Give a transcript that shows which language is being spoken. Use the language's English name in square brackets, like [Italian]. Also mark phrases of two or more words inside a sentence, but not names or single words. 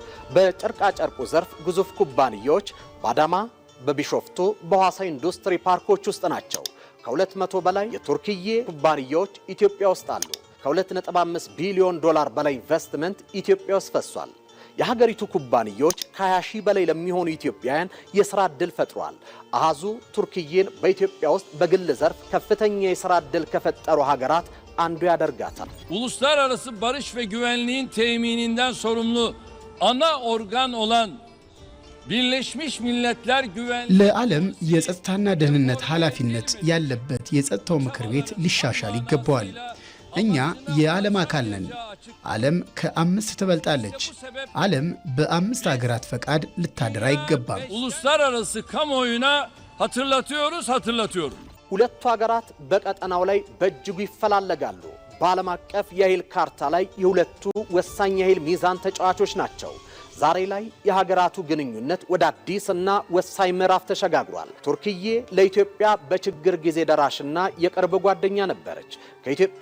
[Amharic] በጨርቃጨርቁ ዘርፍ ግዙፍ ኩባንያዎች በአዳማ፣ በቢሾፍቱ፣ በሐዋሳ ኢንዱስትሪ ፓርኮች ውስጥ ናቸው። ከ200 በላይ የቱርክዬ ኩባንያዎች ኢትዮጵያ ውስጥ አሉ። ከ2.5 ቢሊዮን ዶላር በላይ ኢንቨስትመንት ኢትዮጵያ ውስጥ ፈሷል። የሀገሪቱ ኩባንያዎች ከ20 ሺህ በላይ ለሚሆኑ ኢትዮጵያውያን የሥራ ዕድል ፈጥሯል። አሃዙ ቱርክዬን በኢትዮጵያ ውስጥ በግል ዘርፍ ከፍተኛ የሥራ ዕድል ከፈጠሩ ሀገራት አንዱ ያደርጋታል። [Turkish] Uluslararası barış ve güvenliğin temininden sorumlu ana organ olan Birleşmiş Milletler Güvenliği [Amharic] ለዓለም የጸጥታና ደህንነት ኃላፊነት ያለበት የጸጥታው ምክር ቤት ሊሻሻል ይገባዋል። እኛ የዓለም አካል ነን። ዓለም ከ5 ትበልጣለች። ዓለም በ5 ሀገራት ፈቃድ ልታደር አይገባም። [Turkish] uluslararası kamuoyuna hatırlatıyoruz. [Amharic] ሁለቱ ሀገራት በቀጠናው ላይ በእጅጉ ይፈላለጋሉ። በዓለም አቀፍ የኃይል ካርታ ላይ የሁለቱ ወሳኝ የኃይል ሚዛን ተጫዋቾች ናቸው። ዛሬ ላይ የሀገራቱ ግንኙነት ወደ አዲስና ወሳኝ ምዕራፍ ተሸጋግሯል። ቱርክዬ ለኢትዮጵያ በችግር ጊዜ ደራሽና የቅርብ ጓደኛ ነበረች። ከኢትዮጵያ